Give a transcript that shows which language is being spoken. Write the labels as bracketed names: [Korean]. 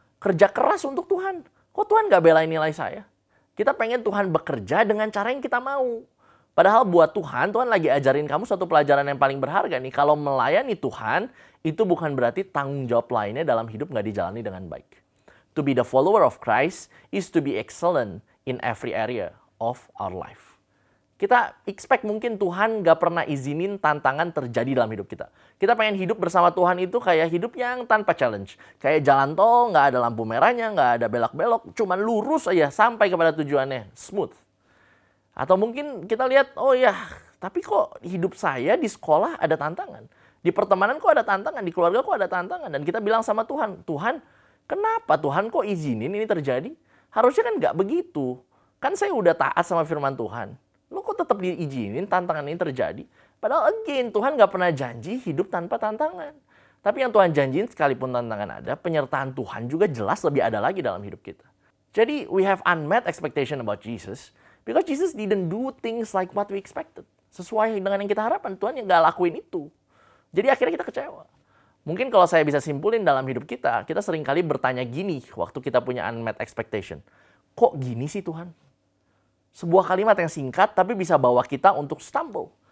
[Indonesian] Kerja keras untuk Tuhan. Kok Tuhan nggak belain nilai saya? Kita pengen Tuhan bekerja dengan cara yang kita mau. Padahal buat Tuhan lagi ajarin kamu satu pelajaran yang paling berharga nih. Kalau melayani Tuhan, itu bukan berarti tanggung jawab lainnya dalam hidup nggak dijalani dengan baik. [English] To be the follower of Christ is to be excellent in every area of our life. [Indonesian] Kita expect mungkin Tuhan gak pernah izinin tantangan terjadi dalam hidup kita. Kita pengen hidup bersama Tuhan itu kayak hidup yang tanpa challenge. Kayak jalan tol, gak ada lampu merahnya, gak ada belok-belok. Cuman lurus aja sampai kepada tujuannya. Smooth. Atau mungkin kita lihat, oh ya, tapi kok hidup saya di sekolah ada tantangan. Di pertemanan kok ada tantangan, di keluarga kok ada tantangan. Dan kita bilang sama Tuhan, Tuhan, kenapa Tuhan kok izinin ini terjadi? Harusnya kan nggak begitu. Kan saya udah taat sama firman Tuhan. Lo kok tetap diizinin tantangan ini terjadi? Padahal again, Tuhan nggak pernah janji hidup tanpa tantangan. Tapi yang Tuhan janjiin sekalipun tantangan ada, penyertaan Tuhan juga jelas lebih ada lagi dalam hidup kita. Jadi [English] we have unmet expectation about Jesus. Because Jesus didn't do things like what we expected. [Indonesian] Sesuai dengan yang kita harapkan, Tuhan yang nggak lakuin itu. Jadi akhirnya kita kecewa. Mungkin kalau saya bisa simpulin dalam hidup kita seringkali bertanya gini waktu kita punya [English] unmet expectation. [Indonesian] Kok gini sih Tuhan? Sebuah kalimat yang singkat tapi bisa bawa kita untuk stumble.